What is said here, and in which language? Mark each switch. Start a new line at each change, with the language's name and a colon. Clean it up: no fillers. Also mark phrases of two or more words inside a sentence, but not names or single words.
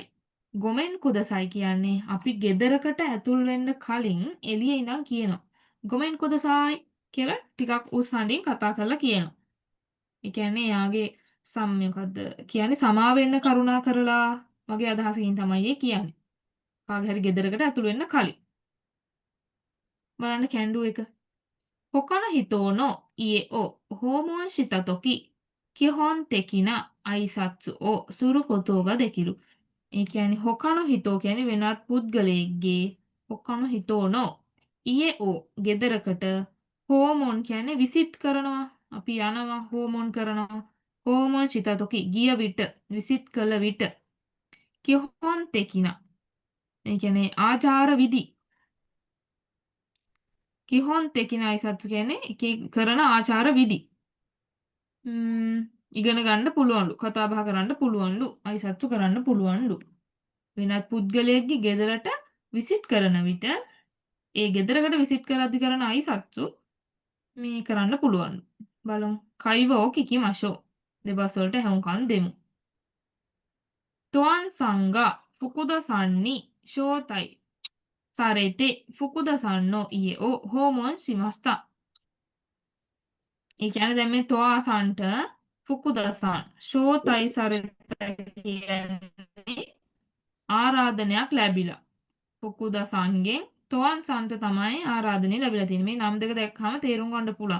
Japanese: ごめんください
Sinhala: කියන්නේ අපි ගෙදරකට ඇතුල් වෙන්න කලින් එළියේ ඉඳන් කියනවා.
Japanese: ごめんください
Sinhala: කියලා ටිකක් උස් හඬින් කතා කරලා කියනවා. ඒ කියන්නේ එයාගේ මොකද්ද කියන්නේ සමා වෙන්න කරුණා කරලා වගේ අදහසකින් තමයි ඒ කියන්නේ. කාගේ හරි ගෙදරකට ඇතුළු වෙන්න කලින්. බලන්න කැන්ඩු එක.
Japanese: 他の人の家を訪問したとき、基本的な挨拶をすることができる.
Sinhala: ඒ කියන්නේ 他の人 කියන්නේ වෙනත් පුද්ගලයෙක්ගේ
Japanese: 他の人の家を
Sinhala: ගෙදරකට訪問 කියන්නේ විසිට් කරනවා. අපි යනවා 訪問කරනවා.
Japanese: 訪問したとき
Sinhala: ගිය විට විසිට් කළ විට 基本的な ඒ කියන්නේ ආචාර විධි
Japanese: 基本的な挨拶
Sinhala: කියන්නේ කරන ආචාර විධි. ඉගෙන ගන්න පුළුවන්ලු. කතා බහ කරන්න පුළුවන්ලු. අයිසත්තු කරන්න පුළුවන්ලු. වෙනත් පුද්ගලයෙක්ගේ ගෙදරට විසිට් කරන විට ඒ ගෙදරකට විසිට් කරද්දී කරන අයිසත්තු මේ කරන්න පුළුවන්ලු. බලමු.
Japanese: 会話 聞きましょう.
Sinhala: දෙබස් වලට හැවුම්කන් දෙමු.
Japanese: トアンさんが福田さんに招待されて福田さんの家を訪問しました。
Sinhala: ඒ කියන්නේ දැන් මේ තොආසන්ට ෆුකුදසන් ෂෝතයි සරත කියන්නේ ආරාධනයක් ලැබිලා. ෆුකුදසන්ගෙන් තොආන්සන්ට තමයි ආරාධනය ලැබිලා තියෙන්නේ. මේ නම් දෙක දැක්කම තේරුම් ගන්න පුළුවන්.